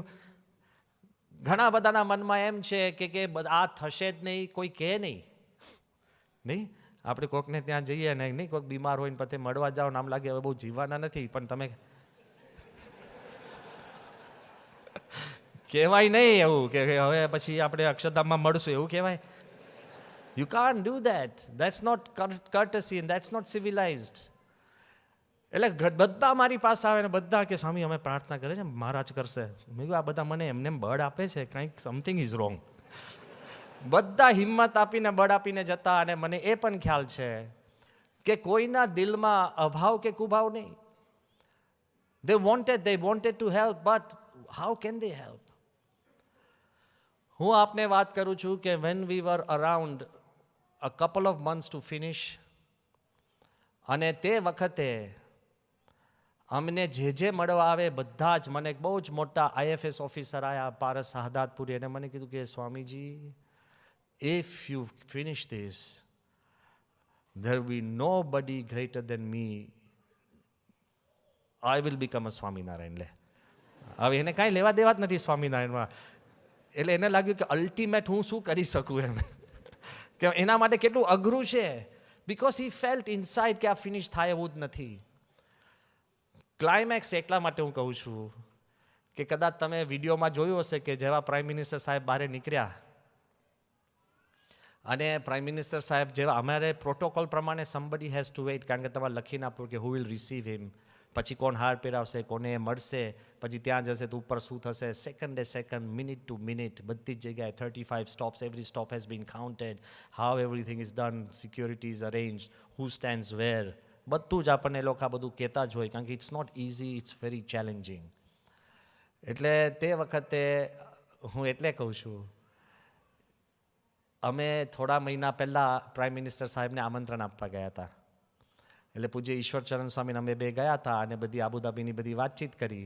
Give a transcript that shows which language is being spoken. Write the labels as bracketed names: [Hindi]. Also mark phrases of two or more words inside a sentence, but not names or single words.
[Gujarati] ઘણા બધાના મનમાં એમ છે કે આ થશે જ નહીં, કોઈ કહે નહીં. આપણે કોઈકને ત્યાં જઈએ ને નહીં, કોઈક બીમાર હોય ને પછી મળવા જાઓ ને આમ લાગે હવે બહુ જીવવાના નથી, પણ તમે કહેવાય નહીં એવું કે હવે પછી આપણે અક્ષરધામમાં મળશું એવું કહેવાય. [English] You can't do that. That's not courtesy and that's not civilized. [Gujarati] એટલે બધા મારી પાસે આવે ને બધા કે સ્વામી અમે પ્રાર્થના કરે છે મહારાજ કરશે. મેં કહ્યું આ બધા મને એમને બળ આપે છે, કંઈક [English] something is wrong. [Gujarati] બધા હિંમત આપીને બળ આપીને જતા, અને મને એ પણ ખ્યાલ છે કે કોઈના દિલમાં અભાવ કે કુભાવ નહીં. [English] They wanted to help, but how can they help? [Gujarati] હું આપને વાત કરું છું કે [English] when we were around a couple of months to finish, [Gujarati] અને તે વખતે અમને જે મળવા આવે બધા જ, મને એક બહુ જ મોટા IFS ઓફિસર આવ્યા પારસ શાહદાતપુરી, અને મને કીધું કે સ્વામીજી [English] if you finish this there will be nobody greater than me. I will become a સ્વામિનારાયણ. [Gujarati] લે હવે એને કાંઈ લેવા દેવા જ નથી સ્વામિનારાયણમાં. એટલે એને લાગ્યું કે અલ્ટિમેટ હું શું કરી શકું એમ, કે એના માટે કેટલું અઘરું છે. [English] because he felt inside [Gujarati] કે આ ફિનિશ થાય એવું જ નથી. ક્લાઇમેક્સ એટલા માટે હું કહું છું કે કદાચ તમે વિડીયોમાં જોયું હશે કે જેવા [English] prime minister [Gujarati] સાહેબ બહાર નીકળ્યા, અને [English] prime minister [Gujarati] સાહેબ જેવા અમારે પ્રોટોકોલ પ્રમાણે [English] somebody has to wait, [Gujarati] કારણ કે તમારે લખીને આપવું કે [English] who will receive him, [Gujarati] પછી કોણ હાર પહેરાવશે, કોને મળશે, પછી ત્યાં જશે તો ઉપર શું થશે, [English] second minute to minute [Gujarati] બધી જ જગ્યાએ [English] 35 stops, every stop has been counted, how everything is done, security is arranged, who stands where, [Gujarati] બધું જ આપણને લોકો આ બધું કહેતા જ હોય, કારણ કે [English] it's not easy, it's very challenging. [Gujarati] એટલે તે વખતે હું એટલે કહું છું, અમે થોડા મહિના પહેલાં [English] prime minister [Gujarati] સાહેબને આમંત્રણ આપવા ગયા હતા. એટલે પૂજ્ય ઈશ્વરચરણ સ્વામીને અમે બે ગયા હતા અને બધી આબુધાબીની બધી વાતચીત કરી.